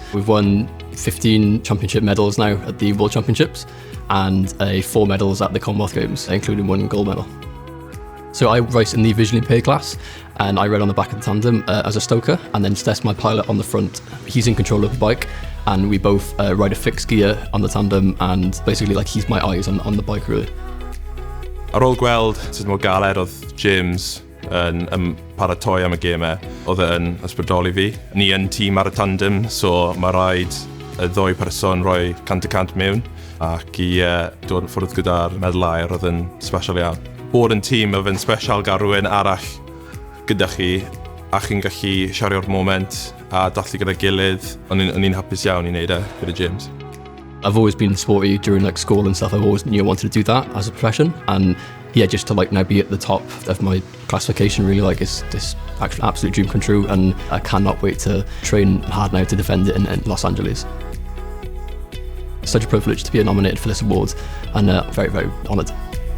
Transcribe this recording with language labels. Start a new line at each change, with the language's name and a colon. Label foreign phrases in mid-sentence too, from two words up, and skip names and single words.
English: We've won 15 championship medals now at the World Championships and 4 medals at the Commonwealth Games, including 1 gold medal. So I race in the visually impaired class, and I ride on the back of the tandem as a stoker, and then Steff's my pilot on the front. He's in control of the bike, and we both ride a fixed gear on the tandem, and basically he's my eyes on the bike really.
Welsh: Ar ôl gweld sut mor galed oedd James yn paratoi am y gemau, oedd e'n ysbrydoli fi. Ni yn tîm ar y tandem, so mae rhaid y ddwy person rhoi 100% mewn ac i dod yn ffwrdd gyda'r medlair oedd yn special iawn. Bod yn tîm oedd yn special gael rhywun arall gyda chi a chi'n gallu siario'r moment a dathlu gyda gilydd. O'n i'n hapus iawn i wneud gyda James.
English: I've always been sporty during school and stuff. I've always wanted to do that as a profession, and yeah, just to now be at the top of my classification really is this actual absolute dream come true, and I cannot wait to train hard now to defend it in Los Angeles. It's such a privilege to be nominated for this award, and very, very honoured.